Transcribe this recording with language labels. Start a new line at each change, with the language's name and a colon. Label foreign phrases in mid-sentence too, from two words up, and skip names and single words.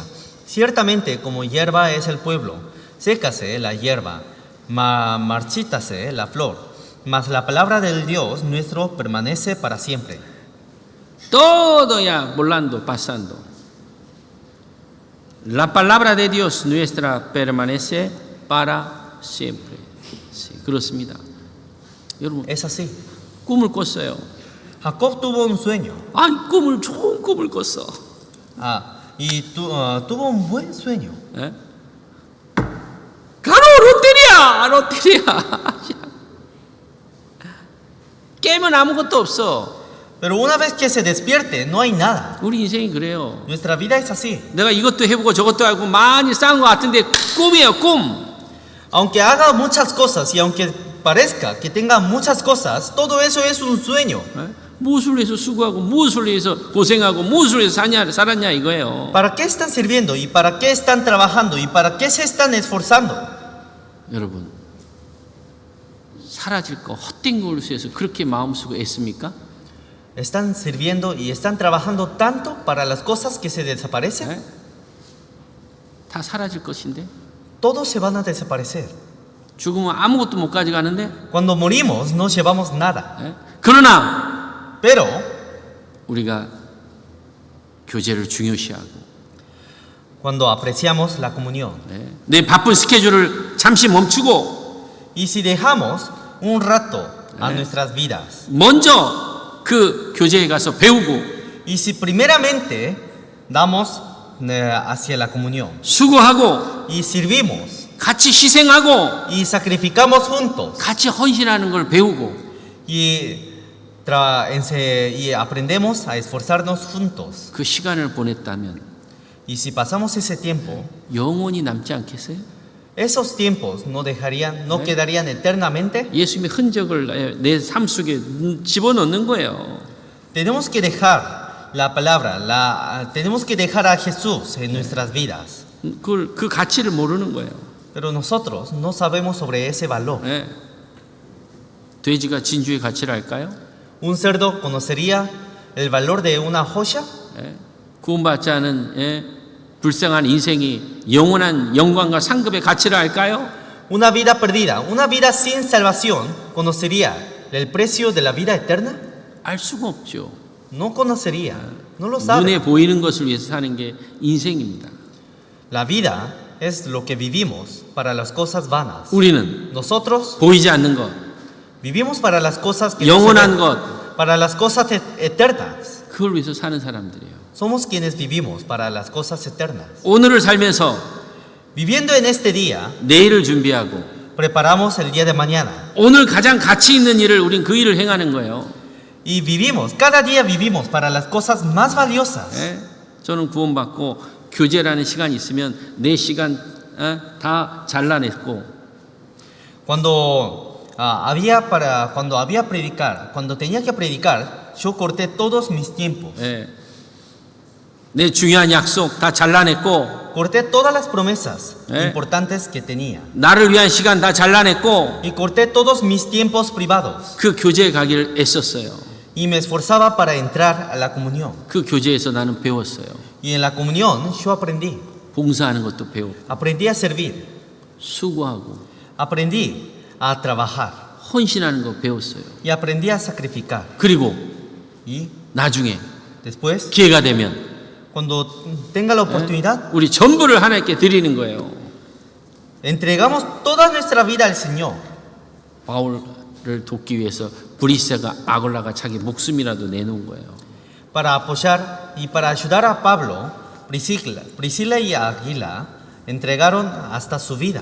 Spanish: Ciertamente como hierba es el pueblo, sécase la hierba, marchítase la flor, mas la palabra del Dios nuestro permanece para siempre. Todo ya volando, pasando. La palabra de Dios nuestra permanece para siempre. Sí,
Korean: 그렇습니다. 여러분,
Spanish: Es así.
Korean: 꿈을 꿨어요.
Spanish: Jacob tuvo un sueño.
Korean: 아니, 좋은 꿈을 꿨어.
Spanish: Y tuvo un buen sueño.
Korean: 가로 롯데리아. 깨면 아무것도 없어.
Spanish: Pero una vez que se despierte, no hay nada.
Korean: 우리 인생이 그래요.
Spanish: Nuestra vida es así.
Korean: 내가 이것도 해보고 저것도 하고 많이 쌓은 것 같은데 꿈이에요, 꿈.
Spanish: Aunque haga muchas cosas y aunque parezca que tenga muchas cosas, todo eso es un sueño.
Korean: 무엇을 위해서 수고하고 무엇을 위해서 고생하고 무엇을 위해서 살았냐 이거예요.
Spanish: ¿Para qué están sirviendo? ¿Y para qué están trabajando? ¿Y para qué se están esforzando?
Korean: 여러분, 사라질 거 헛된 걸 위해서 그렇게 마음 쓰고 애씁니까?
Spanish: ¿Están sirviendo y están trabajando tanto para las cosas que se desaparecen?
Korean: 네? 다 사라질 것인데
Spanish: Todos se van a desaparecer.
Korean: 죽으면 아무것도 못 가져가는데
Spanish: Cuando morimos no llevamos nada.
Korean: 네? 그러나
Spanish: Pero
Korean: 우리가 교제를 중요시하고
Spanish: cuando apreciamos la comunión
Korean: 네? 내 바쁜 스케줄을 잠시 멈추고
Spanish: y si dejamos un rato a nuestras vidas
Korean: 먼저 그 교제에 가서 배우고
Spanish: y si primeramente damos hacia la comunión
Korean: 수고하고
Spanish: y servimos
Korean: 같이 희생하고
Spanish: y sacrificamos juntos
Korean: 같이 헌신하는 걸 배우고
Spanish: y aprendemos a esforzarnos juntos
Korean: 그 시간을 보냈다면
Spanish: y si pasamos ese tiempo,
Korean: 영원히 남지 않겠어요?
Spanish: esos tiempos no quedarían eternamente.
Korean: 예수님의 흔적을 내 삶 속에 집어넣는 거예요.
Spanish: Tenemos que dejar la palabra, tenemos que dejar a Jesús en nuestras vidas.
Korean: 그 가치를 모르는 거예요.
Spanish: Pero nosotros no sabemos sobre ese valor.
Korean: 예. 돼지가 진주의 가치를 알까요?
Spanish: ¿Un cerdo conocería el valor de una joya?
Korean: 예. 구원받지 않은 불쌍한 인생이 영원한 영광과 상급의 가치를 알까요?
Spanish: Una vida perdida, una vida sin salvación, ¿conocería el precio de la vida eterna?
Korean: 알 수가 없죠.
Spanish: No conocería, no lo sabe.
Korean: 눈에 보이는 것을 위해서 사는 게 인생입니다.
Spanish: La vida es lo que vivimos para las cosas vanas.
Korean: 우리는
Spanish: Nosotros
Korean: 보이지 않는 것,
Spanish: vivimos para las cosas que no se
Korean: 영원한
Spanish: ven,
Korean: 것,
Spanish: para las cosas eternas.
Korean: 그걸 위해서 사는 사람들이에요.
Spanish: Somos quienes vivimos para las cosas eternas.
Korean: 오늘을 살면서
Spanish: Viviendo en este día,
Korean: 내일을 준비하고
Spanish: preparamos el día de mañana.
Korean: 오늘 가장 가치 있는 일을 우린 그 일을 행하는 거예요.
Spanish: Y vivimos, cada día vivimos para las cosas más valiosas.
Korean: 예? 저는 구원받고 교제라는 시간이 있으면 내 시간 다 잘라냈고
Spanish: Cuando tenía que predicar, yo corté todos mis tiempos.
Korean: 예. 내 중요한 약속 다 잘라냈고
Spanish: Corté todas las promesas ¿Eh? importantes que tenía.
Korean: 나를 위한 시간 다 잘라냈고
Spanish: Y corté todos mis tiempos privados.
Korean: 그 교제에 가기를 애썼어요.
Spanish: Y me esforzaba para entrar a la comunión.
Korean: 그 교제에서 나는 배웠어요.
Spanish: Y en la comunión yo aprendí.
Korean: 봉사하는 것도 배웠고
Spanish: Aprendí a servir.
Korean: 수고하고
Spanish: Aprendí a trabajar.
Korean: 헌신하는 거 배웠어요.
Spanish: Y aprendí a sacrificar.
Korean: 그리고
Spanish: Y
Korean: 나중에
Spanish: después,
Korean: 기회가 되면
Spanish: cuando tenga la oportunidad,
Korean: 우리 전부를 하나님께 드리는 거예요.
Spanish: entregamos toda nuestra vida al Señor.
Korean: 바울을 돕기 위해서 브리스가 아골라가 자기 목숨이라도 내놓은 거예요.
Spanish: Para apoyar y para ayudar a Pablo, Priscila y Aquila entregaron hasta su vida.